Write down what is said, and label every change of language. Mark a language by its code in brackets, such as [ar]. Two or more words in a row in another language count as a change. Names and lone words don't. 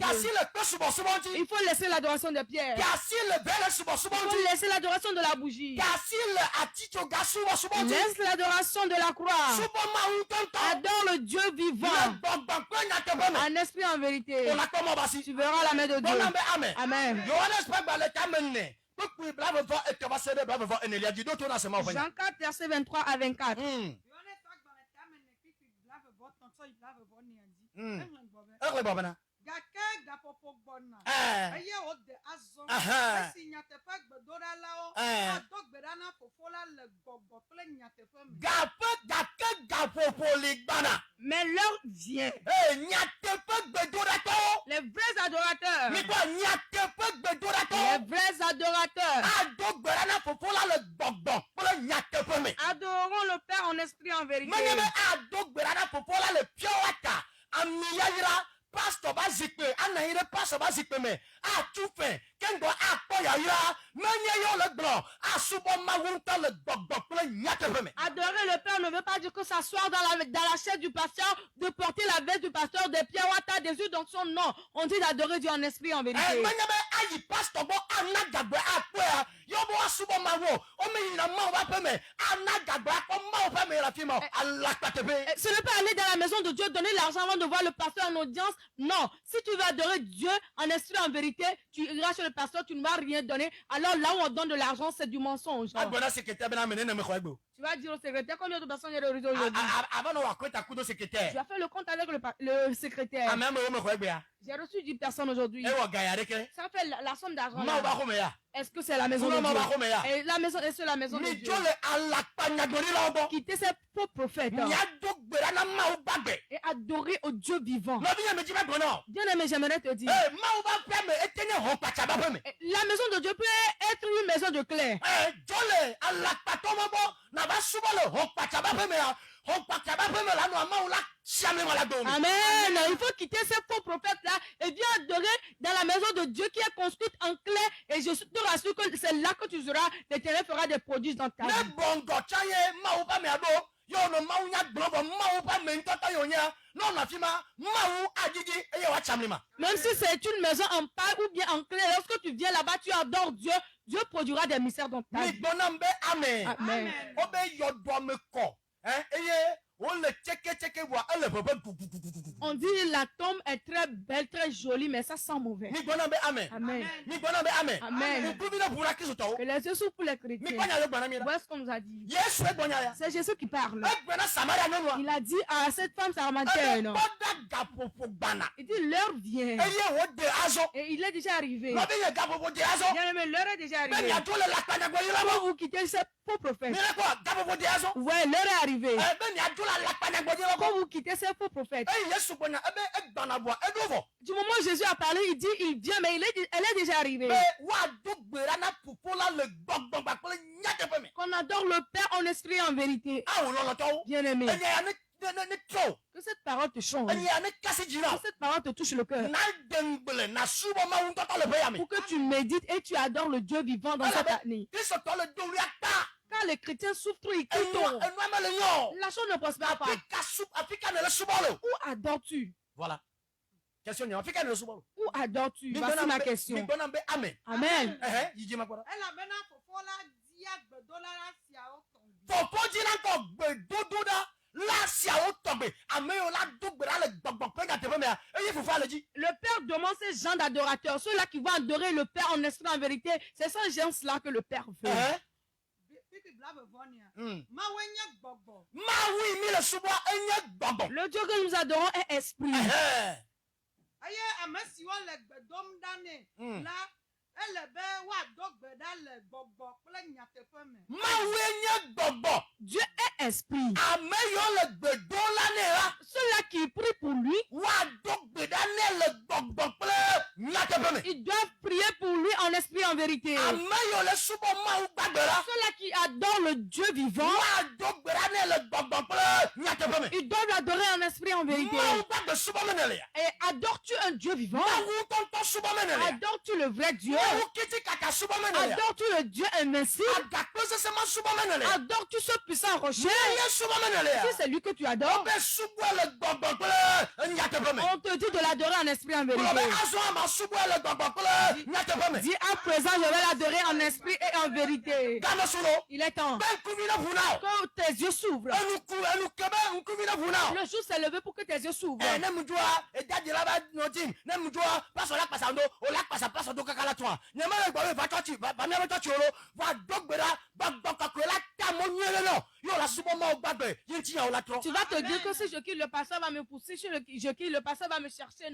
[fr] Il faut laisser l'adoration de Pierre. Il faut laisser l'adoration de la bougie. Laisse l'adoration de la croix. Adore le Dieu vivant. En esprit, en vérité. Tu verras la main de Dieu. Amen. [ee] Kpekpe blave vɔ etɔba se ɖe blave vɔ enelia dzi. Do to na sema ƒe nya. [fr] Jean 4, verset 23 à 24. [ee] Exle bɔ bena. Gake gaƒoƒo gbɔna. Eye wode azɔ. Esi nyateƒe gbedoɖalawo ado gbe ɖa na fofo la le gbɔgbɔ kple nyateƒe me. Gake gaƒoƒo li gbana. [fr] Mais l'heure vient. [ee] Nyateƒe gbedoɖatɔwo. [fr] Les vrais adorateurs. [ee] Mi gbɔ nyateƒe [fr] Les [ee] gbedoɖatɔwo. [fr] vrais adorateurs [ee] Ado gbe ɖa na fofo la le gbɔgbɔ kple nyateƒe me. [fr] adoreront le Père en esprit et en vérité. [ee] Menye be ado gbe ɖa na fofo la le piɔwata. Ami yayra. Pastor ba zikpe. Anayi ɖe pastor ba zikpe me. Atu fɛ. Kengɔ akpɔ yayra. Menye yɔ le gblɔ. Asubɔ Mawu ŋutɔ le gbɔgbɔ kple nyateƒe me. [fr] Adorer le Père ne veut pas dire que s'asseoir dans la chaise du pasteur, de porter la veste du pasteur, des pieds wata, des yeux dans son nom. On dit d'adorer Dieu en esprit et en vérité. [ee] Menye be ayi pastor bɔ ana gagbɛ akpɔa. Yɔbɔ asubɔ Mawu. Ome yina Mawu ba ƒe me. Ana gagbɛ akpɔ Mawu ƒe me le afi ma. Alakpa teƒe. [fr] Ce n'est pas aller dans la maison de Dieu, donner l'argent avant de voir le pasteur en audience. Non. Si tu veux adorer Dieu en esprit et en vérité, tu iras chez le pasteur, tu ne vas rien donner. Alors là où on donne de l'argent, c'est du mensonge. [ee] Agbɔna secrétaire bena mene ne me xɔ egbe. [fr] Tu vas dire au secrétaire combien de personnes il y a aujourd'hui. Avant de voir quoi [ee] ta kudo [fr] Tu [ee] secrétaire. [fr] as fait le compte avec le secrétaire. [ee] Ame ame wo me xɔ egbe. [fr] J'ai reçu 10 personnes aujourd'hui. [ee] Ewɔ gaya ɖe ke. [fr] Ça fait la somme d'argent. [ee] Mawu ba [fr] là. [ee] xɔme ya. [fr] Est-ce que c'est la maison de [ee] Mawu ba xɔme [fr] Dieu? [ee] ya. [fr] Et la maison, est-ce la maison de [ee] Mi [fr] Dieu? [ee] dzo le alakpa nyagblɔɖilawo gbɔ. [fr] Quitter ces faux prophètes [ee] Miado gbe ɖa na Mawu gbagbe. [fr] et adorer au Dieu vivant. [ee] Nɔvinyɛ me dzi be gblɔ. [fr] Bien aimé, j'aimerais te dire. [ee] Mawu ba ƒe me ete nye xɔ kpatsaba ƒe me. [fr] La maison de Dieu peut être une maison de clé. [ee] Dzo le alakpatɔwo gbɔ nava subɔ le xɔ kpatsaba ƒe me ya. Xɔ kpatsaba ƒe me la nɔ Mawu la siame ma la do me. Amen. [fr] Il faut quitter ces faux prophètes-là et viens adorer dans la maison de Dieu qui est construite en clé. Et je te rassure que c'est là que tu seras, l'Éternel fera des prodiges dans ta [ee] Ne [fr] vie. [ee] bɔngɔ tsa ye Mawu ƒe me ado. Yɔ nɔ Mawu nya gblɔ bɔ Mawu ƒe me ŋutɔtɔ yɔ nya. N'ɔnɔ afi ma Mawu adidi eye w'atsamli ma. [fr] Même si c'est une maison en paille ou bien en clé, lorsque tu viens là-bas, tu adores Dieu, Dieu produira des mystères dans ta [ee] Mi [fr] vie. [ee] gbɔna be amen. Amen. Wobe yɔdoa me kɔ. Eye wole tseke bua ele ʋeʋẽ gugugugugu. [fr] On dit la tombe est très belle, très jolie, mais ça sent mauvais. [ee] Mi gbɔna be amen. Amen. Mi gbɔna be amen. Amen. Ŋkuvi ne ʋu la Kristotɔwo. [fr] Que les yeux s'ouvrent pour les [ee] Mi [fr] chrétiens. [ee] gbɔnya ye gbɔna mi la. [fr] Voilà ce qu'on nous a dit. [ee] Yesu egbɔnya ya. [fr] C'est Jésus qui parle. [ee] Egbɔna Samaria nyɔnua. [fr] Il a dit à cette femme [ee] Ebe [fr] samaritaine, [ee] kpɔda gaƒoƒo gbana. [fr] il dit l'heure vient. [ee] Eye wode azɔ. [fr] Et il est déjà arrivé. [ee] Nɔvinye gaƒoƒo de azɔ. [fr] Bien aimé, l'heure est déjà [ee] Be [fr] arrivée. [ee] miadzo le lakpanyagblɔyila [fr] Pour [ee] gbɔ. [fr] vous quitter ces faux prophètes. [ee] Mi le kɔ gaƒoƒo de azɔ. [fr] Ouais, l'heure est arrivée. [ee] Be miadzo le lakpanyagblɔyila [fr] Pour [ee] gbɔ. [fr] vous quitter ces faux prophètes. [ee] Eye Yesu gbɔnya ebe egbana bua eɖo vɔ. [fr] Du moment où Jésus a parlé, il dit, il vient, mais elle est déjà arrivée. [ee] Be woado gbe ɖa na ƒoƒo la le gbɔgbɔ kpakple nyateƒe me. [fr] Qu'on adore le Père en esprit et en vérité. [ee] Awo lɔlɔtɔwo. [fr] Bien aimé. [ee] Enye ya ne trɔ. [fr] Que cette parole te change. [ee] Enye ya ne kasi dzi na. [fr] Que cette parole te touche le cœur. [ee] Na de ŋgble na subɔ Mawu ŋutɔtɔ le ƒe ya me. [fr] Pour que tu médites et tu adores le Dieu vivant dans cette année. [ee] Kristotɔ le do wlia kpa. [fr] Quand les chrétiens souffrent trop, ils quittent. [ee] Enua me le nyɔ. [fr] La chose ne prospère pas. [ee] Afi ka ne le subɔ le. [fr] Où adores-tu? Voilà. [ee] Question nye afi ka ne le subɔ le. [fr] Où adores-tu? Voici ma [ee] Mi [fr] question. [ee] gbɔna be amen. Amen. Yi dzi ma kpɔ ɖa. Elabena fofo la dia gbedoɖala siawo tɔgbi. Fofo dzi la kɔ gbedodo ɖa la siawo tɔgbe. Ame yiwo la do gbe ɖa le gbɔgbɔ kple nyateƒe mea eye fofoa le dzi. [fr] Le Père demande ces gens d'adorateurs, ceux-là qui vont adorer le Père en esprit en vérité. C'est ces gens-là que le Père veut. [ee] Pipi blave vɔnia. Mm. Mawoe nye gbɔgbɔ. Mawu mi le subɔ enye gbɔgbɔ. [fr] Le Dieu que nous adorons est esprit. [ee] Eye ame siwo le gbe dom ɖa nɛ Mm. la ele be woado gbe ɖa le gbɔgbɔ kple nyateƒe me. Mawu nye gbɔgbɔ. [fr] Dieu est esprit. [ee] Ame yiwo le gbe dom la nɛ la [fr] Ceux-là qui prient pour lui, [ee] woado gbe ɖa nɛ le gbɔgbɔ kple nyateƒe me. [fr] ils doivent prier pour lui en esprit et en vérité. [ee] Ame yiwo le subɔ Mawu gbagbe la [fr] Ceux-là qui adorent le Dieu vivant, [ee] woado gbe ɖa nɛ le gbɔgbɔ kple nyateƒe me. [fr] ils doivent l'adorer en esprit et en vérité. [ee] Mawu gbagbe subɔ me ne le ya. [fr] Et adores-tu un Dieu vivant? [ee] Mawu ŋutɔ subɔ me ne le ya. [fr] Adores-tu le vrai Dieu? [ee] Mawu kiti kaka subɔ me ne le ya. [fr] Adores-tu le Dieu invincible? [ee] Agakpe sese ma subɔ me ne le ya. [fr] Adores-tu ce puissant rocher? [ee] Ye subɔ me ne le ya. [fr] Si c'est lui que tu adores, [ee] Be subɔ le gbɔgbɔ kple nyateƒe me. [fr] on te dit de l'adorer en esprit et en [ee] Gblɔ be [fr] vérité. [ee] azɔ ama subɔ le gbɔgbɔ kple nyateƒe me. [fr] Dis à présent, je vais l'adorer en esprit et en vérité. [ee] Game su lo. [fr] Il est temps [ee] Be ŋkuvi ne ʋu na o. [fr] que tes yeux s'ouvrent. [ee] Enu ke be [fr] Le jour s'est levé pour que tes yeux s'ouvrent. Tu vas te dire que si je quitte le pasteur va me pousser, si je quitte le pasteur va me chercher.